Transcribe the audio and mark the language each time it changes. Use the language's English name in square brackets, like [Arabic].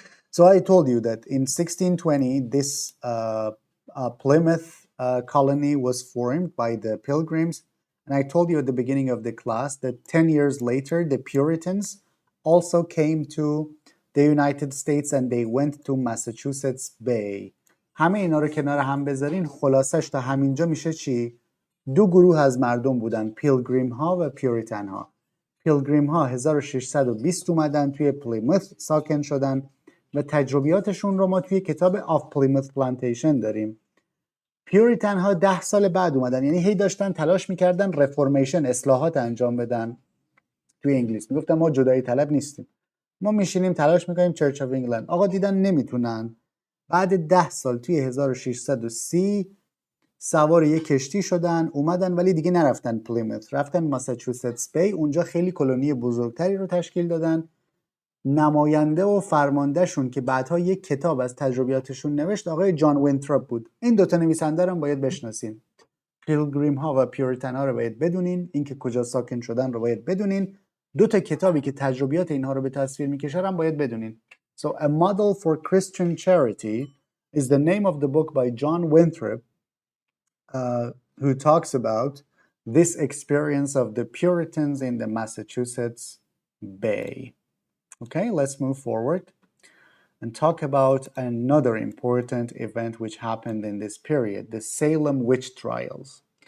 [English] So I told you that in 1620, this Plymouth colony was formed by the Pilgrims. And I told you at the beginning of the class that 10 years later, the Puritans also came to the United States and they went to Massachusetts Bay. [Persian] همه اینا رو کنار هم بذارین خلاصش تا همینجا میشه چی؟ دو گروه از مردم بودن، پیلگریم ها و پیوریتن ها. پیلگریم ها 1620 اومدن توی پلیموث ساکن شدن و تجربیاتشون رو ما توی کتاب Of Plymouth Plantation داریم. پیوریتن ها 10 سال بعد اومدن، یعنی هی داشتن تلاش میکردن رفورمیشن، اصلاحات انجام بدن. توی انگلیس میگفتن ما جدایی طلب نیستیم، ما میشینیم تلاش میکنیم چرچ آف انگلند. آقا دیدن نمیتونن، بعد 10 سال توی 1630 سوار یک کشتی شدن اومدن، ولی دیگه نرفتن پلیموث، رفتن ماساچوستس بی. اونجا خیلی کلونی بزرگتری رو تشکیل دادن. نماینده و فرماندهشون که بعدها یک کتاب از تجربیاتشون نوشت آقای جان وینتراپ بود. این دوتا نویسنده رو باید بشناسین. پیلگریم ها و پیوریتن ها رو باید بدونین، اینکه کجا ساکن شدن رو باید بدونین. دوتا کتابی که تجربیات اینها رو به تصویر میکشه هم باید بدونین. [English] So A Model for Christian Charity is the name of the book by John Winthrop. uh, who talks about this experience of the Puritans in the Massachusetts Bay. Okay, let's move forward and talk about another important event which happened in this period, the Salem witch trials.